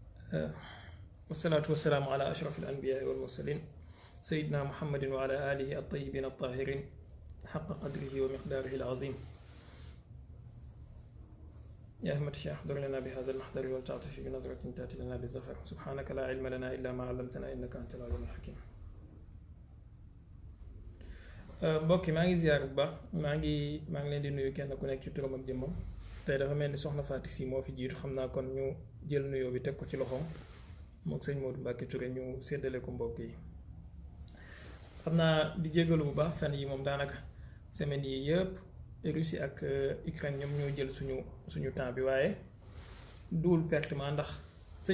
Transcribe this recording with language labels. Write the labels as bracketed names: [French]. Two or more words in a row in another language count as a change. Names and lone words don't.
[Arabic] والصلاة والسلام على أشرف الأنبياء والمرسلين سيدنا محمد وعلى آله الطيبين الطاهرين حق قدره ومقداره العظيم. يا أحمد الشيخ احضر لنا بهذا المحضر والتعطف بنظرة تأتي لنا بالظفر. سبحانك لا علم لنا إلا ما علمتنا إنك أنت العليم الحكيم. [Wolof] mbokk yi maa ngi ziar bu baax maa ngi leen di nuyu kenn ku nekk ci turam ak jëmmam tey dafa mel ni soxna Fatou Sy moo fi jiitu xam naa kon ñu jël nuyoo bi teg ko ci loxoom mook sëñ Modou Mbacke Touré ñu séddale ko mbokk yi. xam naa di jégalu bu baax fan yi moom daanaka semaine yi yëpp Russie ak Ukraine ñoom ñoo jël suñu temps bi waaye duwul pertement ndax sëñ